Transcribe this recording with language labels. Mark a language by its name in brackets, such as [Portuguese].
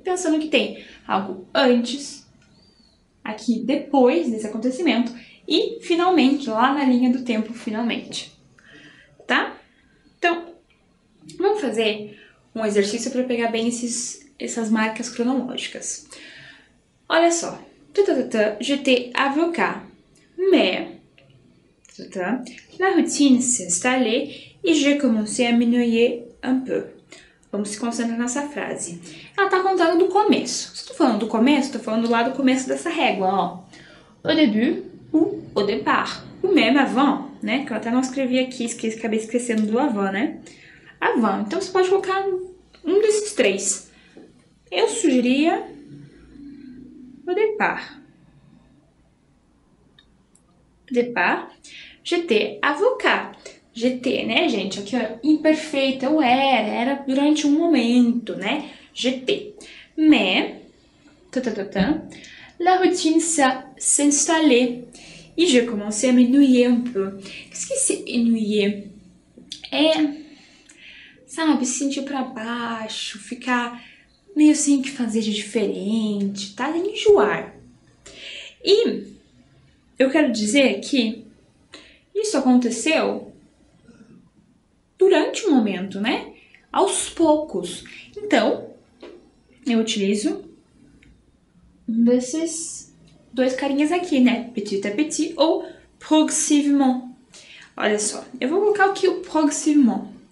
[Portuguese] Pensando que tem algo antes, aqui depois desse acontecimento e finalmente, lá na linha do tempo, finalmente. Tá? Então, vamos fazer um exercício para pegar bem essas marcas cronológicas. Olha só. [French] J'étais avocat, mais la routine s'est installée et j'ai commencé à m'ennuyer un peu. [Portuguese] Vamos se concentrar nessa frase. Ela tá contando do começo. Se tô falando do começo, tô falando lá do começo dessa régua, ó. [French] Au début ou au départ. Ou même avant, né? [Portuguese] Que eu até não escrevi aqui, acabei esquecendo do avant, né? Avant. Então você pode colocar um desses três. Eu sugeria au départ. [French] Au départ, j'étais avocat. [Portuguese] J'étais, né, gente? Aqui, ó, imperfeita, eu era durante um momento, né? [French] J'étais. Mais, la routine s'est installée et j'ai commencé à m'ennuyer un peu. Qu'est-ce que c'est ennuyer? [Portuguese] É, sabe, se sentir pra baixo, ficar meio sem o que fazer de diferente, tá? Enjoar. E eu quero dizer que isso aconteceu durante o momento, né? Aos poucos. Então, eu utilizo um desses dois carinhas aqui, né? [French] Petit à petit ou progressivement. [Portuguese] Olha só, eu vou colocar aqui o progressivement.